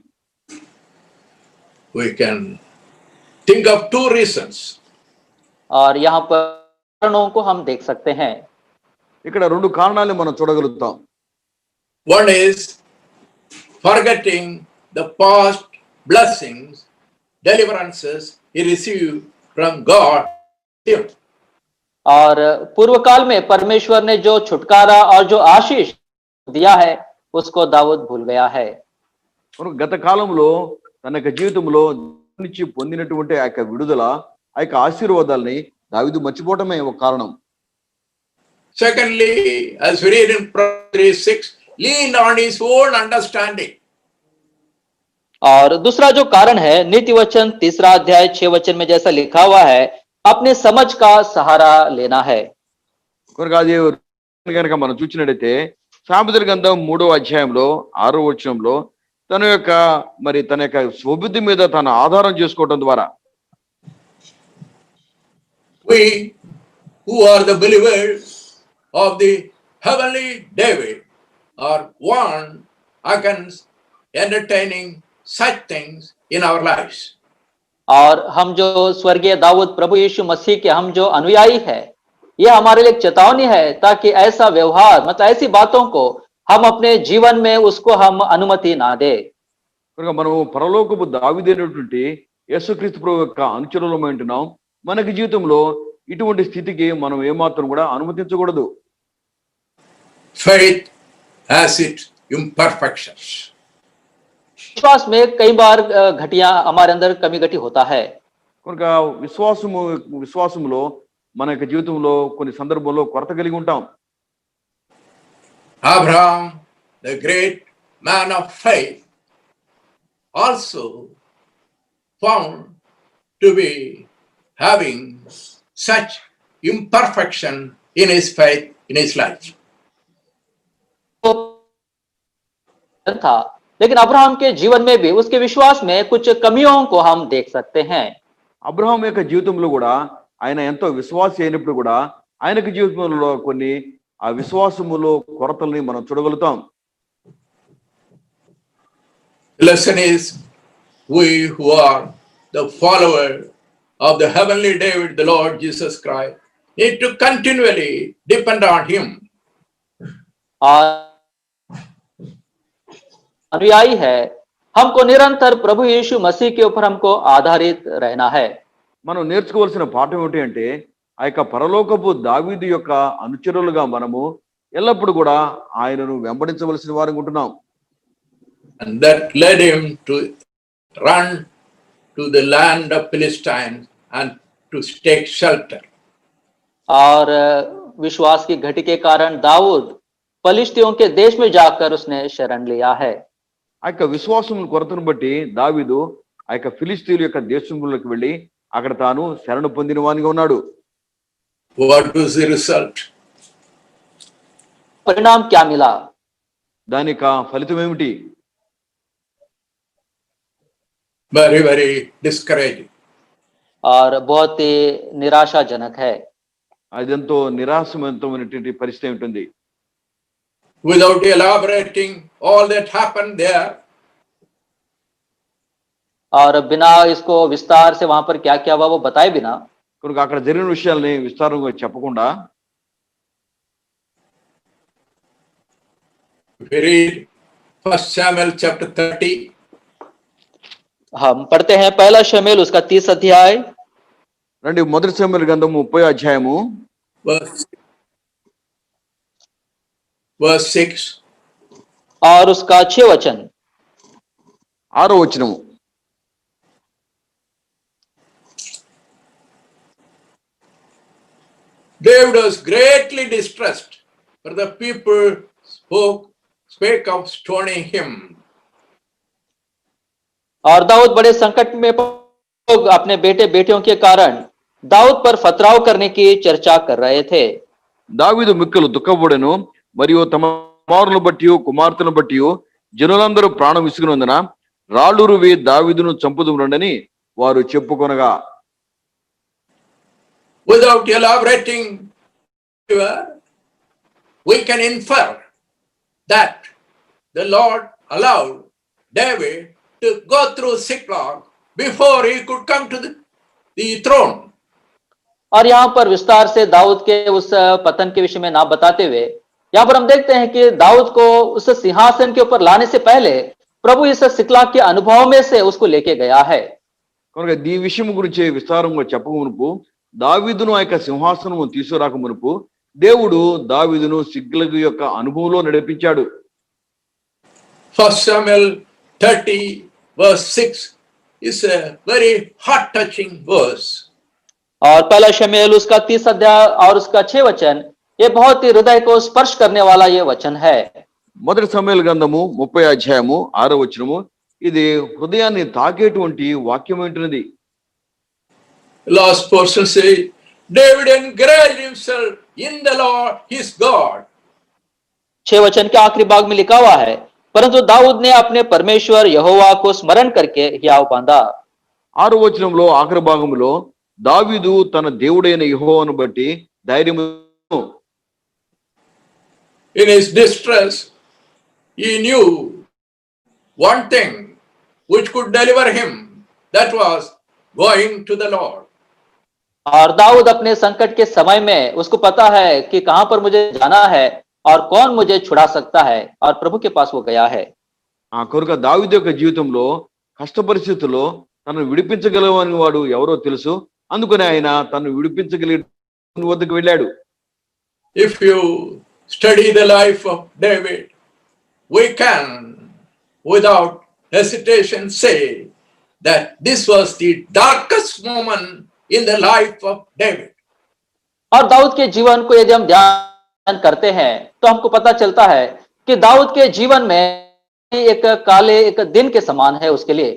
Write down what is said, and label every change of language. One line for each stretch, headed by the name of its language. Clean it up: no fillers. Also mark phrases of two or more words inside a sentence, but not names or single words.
English: We can think of 2 reasons.
Hindi: और यहाँ पर कारणों को हम देख सकते हैं.
Telugu: ఇక్కడ 2 కారణాలు మనం చూడగలుగుతాం.
English: One is forgetting the past blessings, deliverances he received from God.
Hindi: और पूर्व काल में परमेश्वर ने जो छुटकारा और जो आशीष दिया है उसको दाऊद भूल गया है.
Telugu: గత కాలంలో తన యొక్క జీవితంలో నుంచి పొందినటువంటి ఆ యొక్క విడుదల, ఆ యొక్క ఆశీర్వాదాలని దావీదు మర్చిపోవటమే ఒక కారణం.
English: Secondly, as we read in Proverbs 3:6, lean on his own understanding.
Hindi: और दूसरा जो कारण है नीति वचन 3 अध्याय 6 वचन में जैसा लिखा हुआ है, अपने समझ का सहारा लेना है.
Telugu: కనుక అది కనుక మనం చూసినట్టయితే సామెతల గ్రంథం 3వ అధ్యాయంలో 6వ వచనంలో తన యొక్క స్వబుద్ధి మీద తన ఆధారం చేసుకోవడం ద్వారా
English: we who are the believers of the heavenly David are warned against entertaining such things in our lives.
Hindi: और हम जो स्वर्गीय दाऊद प्रभु यीशु मसीह के हम जो अनुयायी है, ये हमारे लिए एक चेतावनी है ताकि ऐसा व्यवहार मतलब ऐसी बातों को हम अपने जीवन में उसको हम अनुमति ना दे।
Telugu: కనుక మనం పరలోకపు దావీదైనటువంటి యేసుక్రీస్తు ప్రభు యొక్క అనుచరులమై ఉంటున్నాం. మనకి జీవితంలో ఇటువంటి స్థితికి మనం ఏమాత్రం కూడా అనుమతించకూడదు.
English: Faith has its imperfections.
Hindi: विश्वास में कई बार घटिया हमारे अंदर कमी घटी होता है.
Telugu: కనుక విశ్వాసములో మన యొక్క జీవితంలో కొన్ని సందర్భాల్లో కొరత కలిగి ఉంటాం.
English: Abraham, the great man of faith, also found to be having such imperfection in his faith, in his life.
Hindi: था, लेकिन अब्राहम के जीवन में भी उसके विश्वास में कुछ कमियों को हम देख सकते हैं.
Telugu: అబ్రహాం యొక్క జీవితంలో కూడా ఆయన ఎంతో విశ్వాసి అయినప్పుడు కూడా ఆయనకి జీవితంలో కొన్ని ఆ విశ్వాసములో కొరతల్ని మనం చూడగలుగుతాం.
English: The lesson is we who are the follower of the heavenly David, the Lord Jesus Christ, need to continually depend on him.
Hindi: अनुयायी है, हमको निरंतर प्रभु यीशु मसीह के ऊपर हमको आधारित रहना है.
Telugu: మనం నేర్చుకోవాల్సిన పాఠం ఏమిటి అంటే ఆ యొక్క పరలోకపు దావీదు యొక్క అనుచరులుగా మనము ఎల్లప్పుడూ కూడా ఆయనను వెంబడించవలసిన వారు ఉంటున్నాం.
English: And that led him to run to the land of Philistine and to take shelter.
Hindi: और विश्वास की घटी के कारण दाऊद फलिस्तियों के देश में जाकर उसने शरण लिया है.
Telugu: ఆ యొక్క విశ్వాసం కొరతను బట్టి దావీదు ఆ యొక్క ఫిలిస్తీన్ల యొక్క దేశంలోకి వెళ్ళి అక్కడ తాను శరణు పొందిన వానిగా ఉన్నాడు.
English: What was the result?
Hindi: परिणाम क्या मिला?
Telugu: దాని ఫలితం ఏమిటి?
English: Very, very discouraging.
Hindi: और बहुत ही निराशाजनक है.
Telugu: అదెంతో నిరాశమైనటువంటి పరిస్థితి ఉంటుంది.
English: Without elaborating all that happened there,
Hindi: और बिना इसको विस्तार से वहां पर क्या क्या हुआ वो बताए बिना
Telugu: కనుక అక్కడ జరిగిన విషయాల్ని విస్తారంగా చెప్పకుండా
English: we read 1 Samuel chapter 30.
Hindi: हम पढ़ते हैं पहला शमूएल उसका 30 अध्याय.
Telugu: రండి మొదటి సమూయేలు గ్రంథం 30వ అధ్యాయము
English: verse 6.
Hindi: और उसका 6 वचन.
Telugu: 6వ వచనము.
English: David was greatly distressed, for the people spake of stoning him.
Hindi: और दाऊद बड़े संकट में लोग अपने बेटे बेटियों के कारण दाऊद पर फतराव करने की चर्चा कर रहे थे.
Telugu: దావీదు మిక్కలు దుఃఖపడెను మరియు తమ కుమారులను బట్టి కుమార్తెలను బట్టి జనులందరూ ప్రాణం విసుగునందున రాళ్ళు రువి దావీదును చంపుదుమురండని వారు చెప్పుకొనగా.
English: Without elaborating, we can infer that the Lord allowed David to go through Ziklag before he could come to the throne.
Hindi: और यहाँ पर विस्तार से दाऊद के उस पतन के विषय में ना बताते हुए यहाँ पर हम देखते हैं कि दाऊद को उस सिंहासन के ऊपर लाने से पहले प्रभु इस सिकलाग के अनुभव में से उसको लेके गया है.
Telugu: కనుక ఈ విషయం గురించి విస్తారంగా చెప్పక మునుపు దావీదును ఆ యొక్క సింహాసనము తీసుకురాక మునుపు దేవుడు దావీదును సిగ్లగు యొక్క అనుభవంలో నడిపించాడు.
English: 1 Samuel 30 verse 6 is a very heart touching verse.
Hindi: और पहला शमूएल उसका 30 अध्याय और उसका 6 वचन ये बहुत ही हृदय को स्पर्श करने वाला ये वचन है.
Telugu: మొదటి సమూయేలు గ్రంథము 30వ అధ్యాయము 6వ వచనము ఇది హృదయాన్ని తాకేటువంటి వాక్యం ఏంటిది.
English: Last portion says, David encouraged himself in the Lord his God.
Hindi: 6 वचन के आखिरी भाग में लिखा हुआ है, परंतु दाऊद ने अपने परमेश्वर यहोवा को स्मरण करके हियाव बांधा।
Telugu: 6వ వచనంలో ఆఖరి భాగంలో దావీదు తన దేవుడైన యెహోవాను బట్టి ధైర్యము.
English: In his distress, he knew one thing which could deliver him, that was going to the Lord.
Hindi: और दाऊद अपने संकट के समय में उसको पता है कि कहां पर मुझे जाना है और कौन मुझे छुड़ा सकता है, और प्रभु के पास वो गया है।
Telugu: ఆ కొరకు దావీదు యొక్క జీవితంలో కష్ట పరిస్థితుల్లో తనను విడిపించగలవని వాడు ఎవరో తెలుసు. అందుకని ఆయన తనను విడిపించగలిగే వద్దకు వెళ్ళాడు.
English: If you study the life of David, we can without hesitation say that this was the darkest moment in the life of David.
Hindi: और दाऊद के जीवन को यदि हम ध्यान करते हैं तो हमको पता चलता है कि दाऊद के जीवन में एक काले एक दिन के समान है उसके लिए।